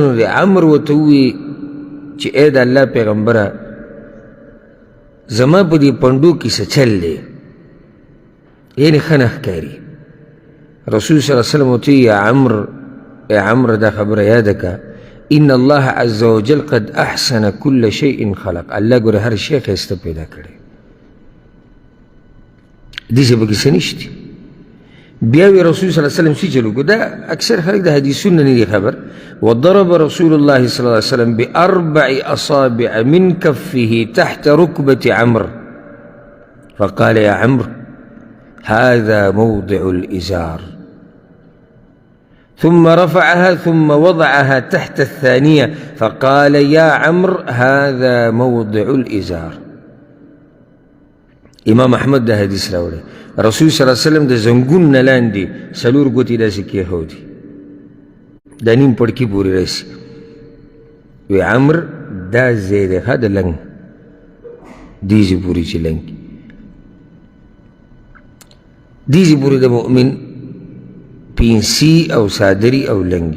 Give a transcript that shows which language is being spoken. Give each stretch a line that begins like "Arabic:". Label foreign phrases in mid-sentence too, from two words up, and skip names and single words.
Pashto: نو د عمرو ورته ووایي چې ای د الله پیغمبره، زما په دې پنډو کې څه چل دی، یعنې ښه نه ښکاري. رسول
Arabic: صلی الله علیه وسلم
Pashto: ورته وایي ای عمرو دا خبره یاده که،
Arabic: ان الله عز وجل قد احسن كل شيء خلق.
Pashto: الله ګوره هر شی ښایسته پیدا کړی، دې ژبه کې څه نشته. بیا وی رسول
Arabic: صلی الله علیه وسلم
Pashto: څه چلو کو، دا اکثر خلک د حدیثونو نه دي خبر.
Arabic: وضرب رسول الله صلی الله علیه وسلم بأربع أصابع من كفه تحت ركبة عمرو فقال يا عمرو هذا موضع الإزار، ثم رفعها ثم وضعها تحت الثانية فقال يا عمرو هذا موضع الإزار.
Pashto: امام احمد دا حدیث راوړی، رسول
Arabic: صلی الله علیه وسلم
Pashto: د زنګون نه لاندې څلور ګوتې داسې کېښودې، دا نیم پړکي پورې راسي. وی عمر دا ځای دی ښه د لنګ دې ځای پورې چې لنګ دې ځای پورې د مؤمن پینسي او صادري او لنګي.